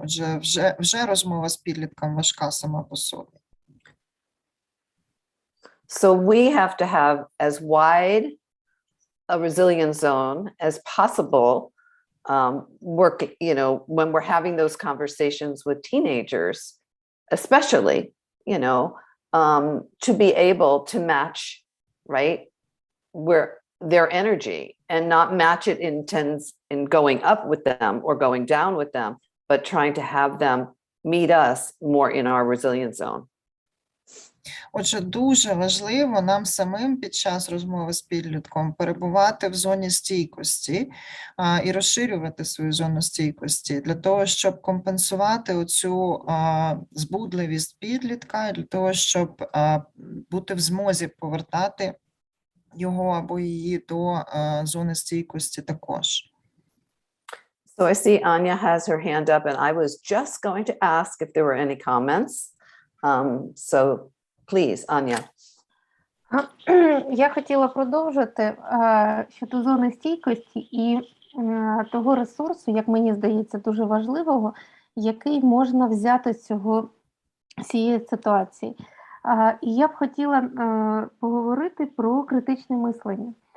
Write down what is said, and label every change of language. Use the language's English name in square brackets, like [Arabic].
[Ukrainian] Отже, вже розмова з підлітком важка сама по собі. [English] So we have to have as wide a resilience zone as possible, work, you know, when we're having those conversations with teenagers, especially, you know, to be able to match, right, where their energy and not match it in going up with them or going down with them, but trying to have them meet us more in our resilience zone. [Ukrainian] Отже, дуже важливо нам самим під час розмови з підлітком перебувати в зоні стійкості і розширювати свою зону стійкості для того, щоб компенсувати оцю збудливість підлітка, для того, щоб бути в змозі повертати його або її до зони стійкості також. [English] So I see Anya has her hand up, and I was just going to ask if there were any comments. So please, Anya. [Ukrainian] Я хотіла продовжити щодо зони стійкості і того ресурсу, як мені здається, дуже важливого, який можна взяти з цієї ситуації. І я б хотіла поговорити про критичне мислення.